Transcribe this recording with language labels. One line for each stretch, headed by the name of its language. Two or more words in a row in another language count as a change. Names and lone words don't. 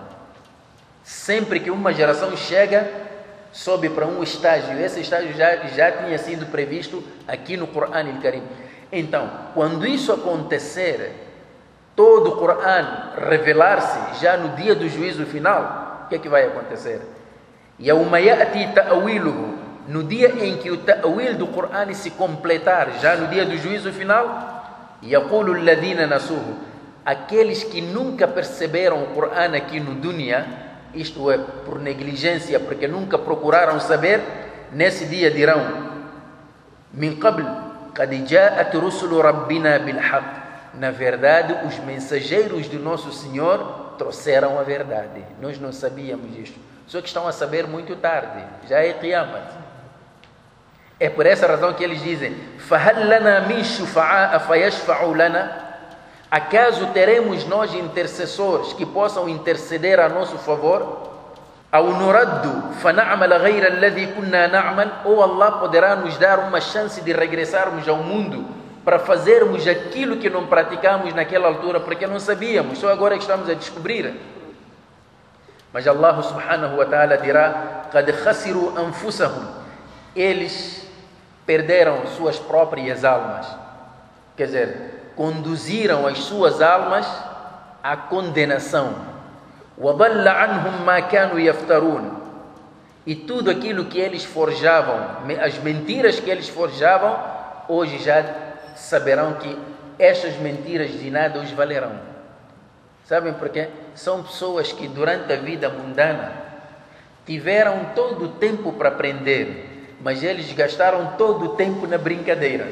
Portuguese: Sempre que uma geração chega, sobe para um estágio. Esse estágio já tinha sido previsto aqui no Corão al-Karim. Então, quando isso acontecer, todo o Corão revelar-se já no dia do juízo final, o que é que vai acontecer?
Arabic: يوم يأتي تأويله,
Portuguese: no dia em que o ta'wil do Corão se completar, já no dia do juízo final,
Arabic: يقول الذين نسوه,
Portuguese: aqueles que nunca perceberam o Corão aqui no dunya, isto é, por negligência, porque nunca procuraram saber, nesse dia dirão,
Arabic: من قبل قد جاءت رسل ربنا بالحق,
Portuguese: na verdade os mensageiros do nosso Senhor trouxeram a verdade, nós não sabíamos isto. Só que estão a saber muito tarde, já é Qiyamah. É por essa razão que eles dizem,
Arabic: فَهَلْ لَنَا مِنْ شُفَعَاءَ فَيَشْفَعُ لَنَا,
Portuguese: acaso teremos nós intercessores que possam interceder a nosso favor?
Arabic: أَوْ نُرَدُّ فَنَعْمَلَ غَيْرَ الَّذِي كُنَّا نَعْمَلْ,
Portuguese: ou Allah poderá nos dar uma chance de regressarmos ao mundo para fazermos aquilo que não praticamos naquela altura, porque não sabíamos, só agora que estamos a descobrir. Mas Allah
Arabic: سبحانه وتعالى
Portuguese: dirá,
Arabic: قَدْ خَسِرُوا أَنفُسَهُمْ,
Portuguese: eles perderam suas próprias almas. Quer dizer, conduziram as suas almas à condenação.
Arabic: وَضَلَّ عَنْهُمْ مَا كَانُوا يَفْتَرُونَ,
Portuguese: e tudo aquilo que eles forjavam, as mentiras que eles forjavam, hoje já saberão que estas mentiras de nada os valerão. Sabem por quê? São pessoas que durante a vida mundana tiveram todo o tempo para aprender, mas eles gastaram todo o tempo na brincadeira.